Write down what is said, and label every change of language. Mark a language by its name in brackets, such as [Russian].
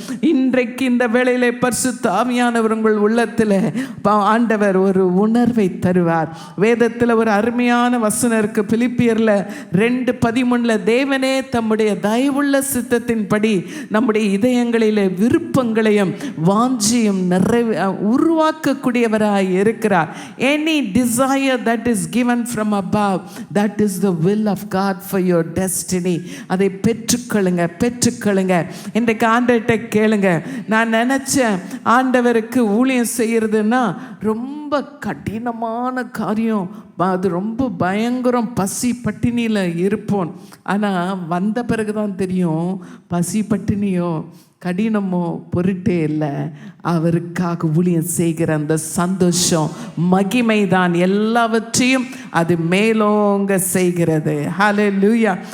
[Tamil] இன்றைக்கு இந்த வேளையிலே பரிசுத்த ஆவியானவர் உங்கள் உள்ளத்தில் ஆண்டவர் ஒரு உணர்வை தருவார். வேதத்தில் ஒரு அருமையான வசனம் இருக்கு, பிலிப்பியர்ல 2:13, தேவனே தம்முடைய தயவுள்ள சித்தத்தின்படி நம்முடைய இதயங்களிலே விருப்பங்களையும் வாஞ்சியும் உருவாக்கக்கூடியவராய் இருக்கிறார். [English] Any desire that is given from above, that is the will of God for your destiny. [Tamil] அதை பெற்றுக்கொள்ளுங்க, பெற்றுக்கொள்ளுங்க. இன்றைக்கு ஆண்டவர்கிட்ட கேளுங்க. நான் நினைச்சேன் ஆண்டவருக்கு ஊழியம் செய்யறதுன்னா ரொம்ப கடினமான காரியம், அது ரொம்ப பயங்கரம், பசி பட்டினியில் இருப்போம். ஆனால் வந்த பிறகு தான் தெரியும், பசி பட்டினியோ கடினமோ பொருட்டே இல்லை, அவருக்காக ஊழியம் செய்கிற அந்த சந்தோஷம் மகிமை தான் எல்லாவற்றையும் அது மேலோங்க செய்கிறது. ஹல்லேலூயா.